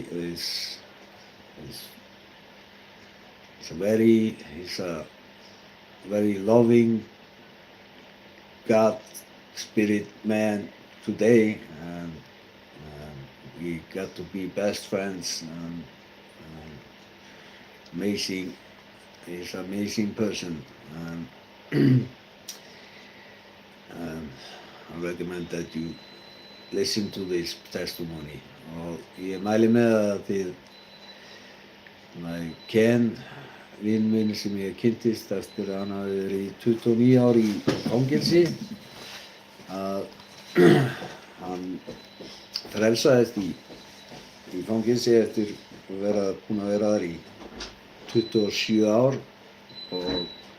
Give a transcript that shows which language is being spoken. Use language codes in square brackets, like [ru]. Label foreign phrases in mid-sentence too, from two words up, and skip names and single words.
[en] He's a very loving God spirit man today, and we got to be best friends. Amazing, he's an amazing person. I recommend that you listen to this testimony. [is] Og ég mæli með að þið Ken, vinn minn sem ég kynntist eftir að hann hafi verið í 29 ár í fangelsi, að hann frelsaðist í í fangelsi eftir að búin að vera þar í 27 ár og